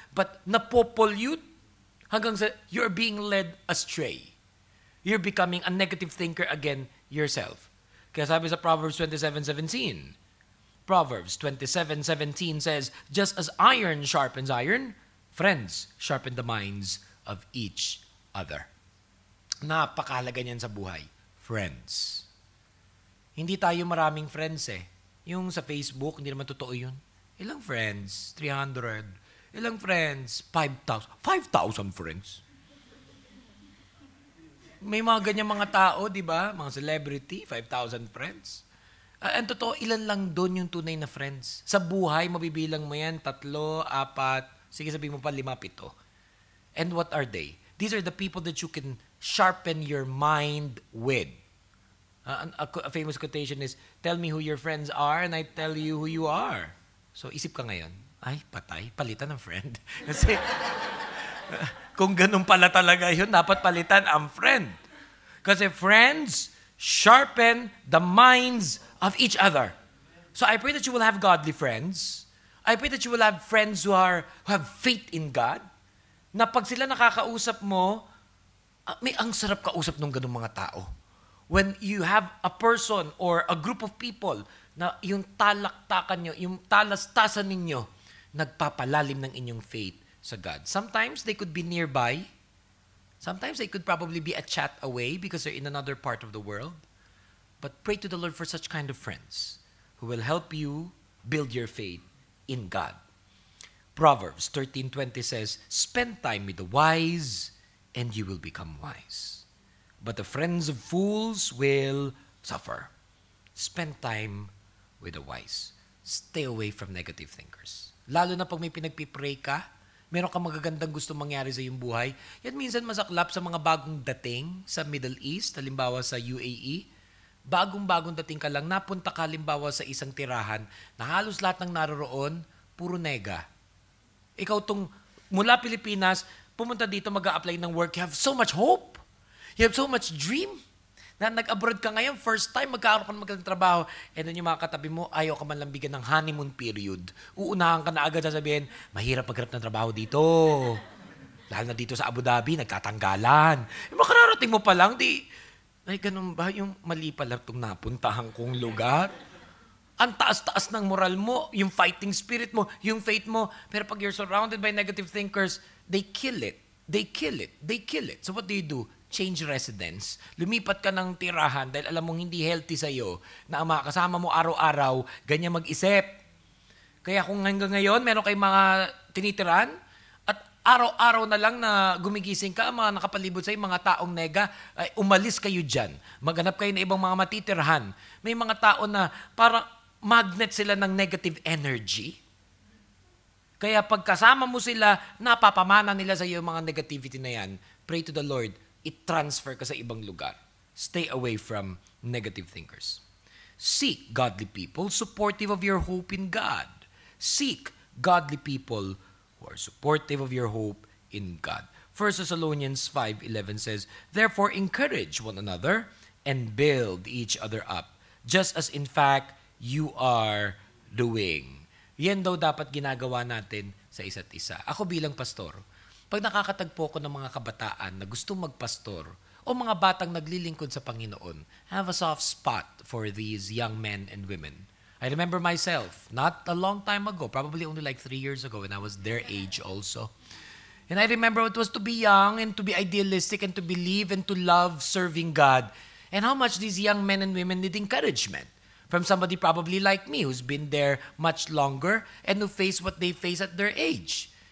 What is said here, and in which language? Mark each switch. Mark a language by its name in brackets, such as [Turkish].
[English] But [Filipino] napopollute hanggang sa [English] you're being led astray. You're becoming a negative thinker again yourself. [Filipino] Kaya sabi sa [English] Proverbs 27:17, Proverbs 27:17 says, just as iron sharpens iron, friends sharpen the minds of each other. [Filipino] Napakahalaga niyan sa buhay. Friends. Hindi tayo maraming friends Yung sa Facebook, hindi naman totoo yun. Ilang friends? 300. Ilang friends? 5,000. [English] 5,000 friends. [Filipino] May mga ganyan mga tao, di ba? Mga celebrity, 5,000 friends. Ang totoo, ilan lang doon yung tunay na friends. Sa buhay, mabibilang mo yan, 3, 4, sige sabihin mo pa 5, 7. [English] And what are they? These are the people that you can sharpen your mind with. A famous quotation is, tell me who your friends are and I tell you who you are. [Filipino] So isip ka ngayon, ay patay, palitan ng friend. Kasi kung ganun pala talaga yun, dapat palitan ang friend. [English] Kasi friends sharpen the minds of each other. So I pray that you will have godly friends. I pray that you will have friends who have faith in God. [Filipino] Na pag sila nakakausap mo, may ang sarap kausap ng ganung mga tao. [English] When you have a person or a group of people [Filipino] na yung talaktakan nyo, yung talastasan ninyo, nagpapalalim ng inyong faith sa God. [English] Sometimes they could be nearby. Sometimes they could probably be a chat away because they're in another part of the world. But pray to the Lord for such kind of friends who will help you build your faith in God. Proverbs 13:20 says, spend time with the wise and you will become wise. But the friends of fools will suffer. Spend time with the wise. Stay away from negative thinkers. [Filipino] Lalo na pag may pinagpipray ka, meron kang magagandang gusto mangyari sa iyong buhay, yan minsan masaklap sa mga bagong dating sa Middle East, halimbawa sa UAE. Bagong-bagong dating ka lang, napunta ka halimbawa sa isang tirahan na halos lahat ng naroroon, puro nega. Ikaw tong mula Pilipinas, pumunta dito mag-a-apply ng work, [English] you have so much hope. You have so much dream. [Filipino] Na nag-abroad ka ngayon, first time, magkakaroon ka ng magandang trabaho, and then yung mga katabi mo, ayaw ka man lang bigyan ng honeymoon period. Uunahan ka na agad sasabihin, mahirap maghanap ng trabaho dito. Lalo na dito sa Abu Dhabi, nagkatanggalan. Yung makararating mo pa lang, ay ganun ba? Yung mali pala itong napuntahan kong lugar. Ang taas-taas ng moral mo, yung fighting spirit mo, yung faith mo. Pero pag [English] you're surrounded by negative thinkers, they kill it. They kill it. They kill it. So what do? Change residence. [Filipino] Lumipat ka ng tirahan dahil alam mong hindi healthy sa'yo na ang mga kasama mo araw-araw, ganyan mag-isip. Kaya kung hanggang ngayon, meron kayong mga tinitiran at araw-araw na lang na gumigising ka, mga nakapalibot sa'yo, mga taong nega, ay umalis kayo dyan. Maghanap kayo ng ibang mga matitirhan. May mga tao na parang magnet sila ng negative energy. Kaya pagkasama mo sila, napapamana nila sa iyo mga negativity na yan. [English] Pray to the Lord. [Filipino] I-transfer ka sa ibang lugar. [English] Stay away from negative thinkers. Seek godly people supportive of your hope in God. Seek godly people who are supportive of your hope in God. 1 Thessalonians 5:11 says, therefore encourage one another and build each other up, just as in fact you are doing. [Filipino] Yan daw dapat ginagawa natin sa isa't isa. Ako bilang pastor, pag nakakatagpo ko ng mga kabataan na gustong magpastor o mga batang naglilingkod sa Panginoon, [English] I have a soft spot for these young men and women. I remember myself, not a long time ago, probably only like 3 years ago when I was their age also. And I remember what it was to be young and to be idealistic and to believe and to love serving God. And how much these young men and women need encouragement from somebody probably like me who's been there much longer and who face what they face at their age.